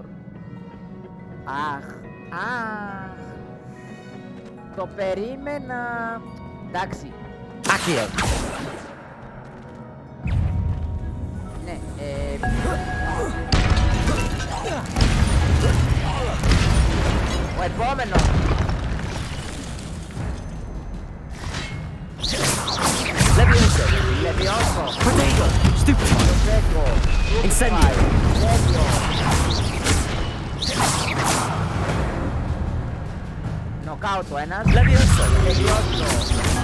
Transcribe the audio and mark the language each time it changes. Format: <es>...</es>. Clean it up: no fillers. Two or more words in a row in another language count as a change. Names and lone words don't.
<el>Αχ. Το περίμενα. Εντάξει.</el> <la>Accio.</la> <el>Ναι, ο επόμενος.</el> <la>Levioso. Protego. Stupefy. Incendio.</la> <el>Νοκάουτ ο ένας.</el> <la>Levioso. Levioso.</la>